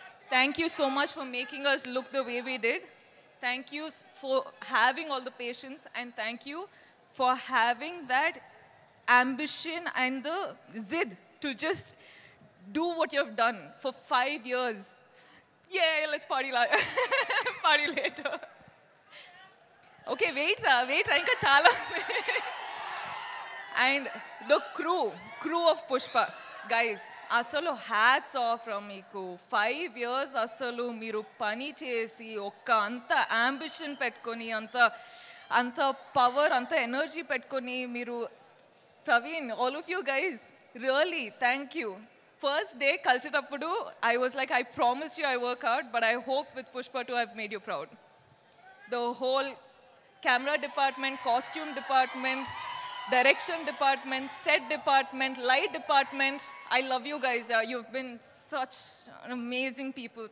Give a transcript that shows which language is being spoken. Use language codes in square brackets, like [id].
[en] Thank you so much for making us look the way we did. Thank you for having all the patience, and thank you for having that ambition and the zid to just do what you have done for 5 years. Yeah, let's party party later. Okay, wait ra, [te] inka chala. [en] And the crew of Pushpa, guys, అసలు hats off from మీకు. [te] 5 years అసలు మీరు పని చేసి ఒక్క అంత ambition పెట్టుకొని అంత పవర్ అంత ఎనర్జీ పెట్టుకొని మీరు, Praveen, [en] All of you guys, really thank you. First day కలిసేటప్పుడు I was like, I promise you I work out, but I hope with Pushpa 2 I've made you proud. The whole camera department, costume department, direction department, set department, light department. I love you guys. You've been such amazing people.